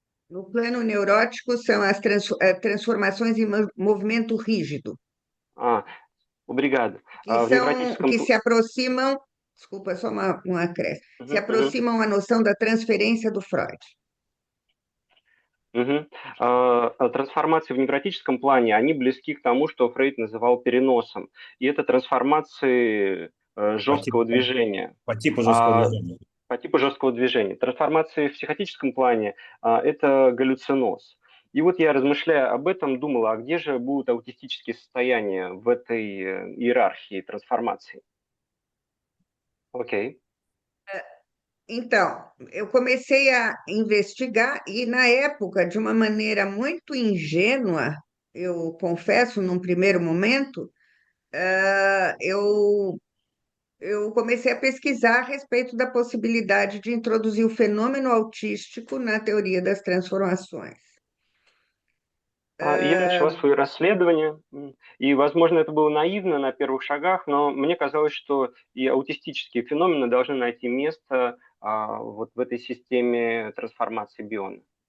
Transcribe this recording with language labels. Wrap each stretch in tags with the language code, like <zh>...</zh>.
<pt>No plano neurótico, são as transformações em movimento rígido. Obrigado. Que se aproximam, desculpa, só um acréscimo, se aproximam à noção da transferência do Freud.</pt> <ru>Трансформации в невротическом плане, они близки к тому, что Фрейд называл переносом. И это трансформации жесткого движения. По типу жесткого движения. По типу жесткого движения. Трансформации в психотическом плане это галлюциноз. И вот я, размышляя об этом, думала, а где же будут аутистические состояния в этой иерархии трансформаций? Окей.</ru> <pt>Então, eu comecei a investigar e, na época, de uma maneira muito ingênua, eu confesso, num primeiro momento, eu comecei a pesquisar a respeito da possibilidade de introduzir o fenômeno autístico na teoria das transformações.</pt> <ru>Я начала свое расследование, и, возможно, это было наивно на первых шагах, но мне казалось, что и аутистические феномены должны найти место вот в этой системе трансформации Биона.</ru>